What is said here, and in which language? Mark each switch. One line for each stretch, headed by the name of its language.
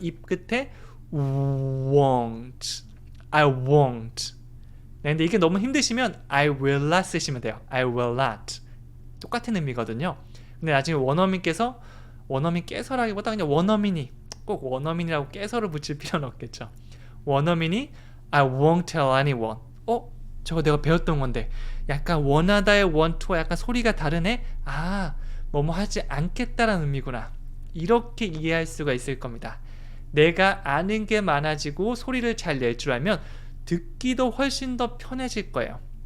Korean: 입 끝에
English: won't. I won't.
Korean: 네, 근데 이게 너무 힘드시면
English: I will not
Korean: 쓰시면 돼요.
English: I will not.
Korean: 똑같은 의미거든요. 근데 나중에 원어민께서라기보다 그냥 원어민이 꼭 원어민이라고 깨서를 붙일 필요는 없겠죠. 원어민이
English: I won't tell anyone.
Korean: 저거 내가 배웠던 건데 약간 원하다의 want와 약간 소리가 다르네? 뭐뭐 하지 않겠다라는 의미구나. 이렇게 이해할 수가 있을 겁니다. 내가 아는 게 많아지고 소리를 잘 낼 줄 알면 듣기도 훨씬 더 편해질 거예요.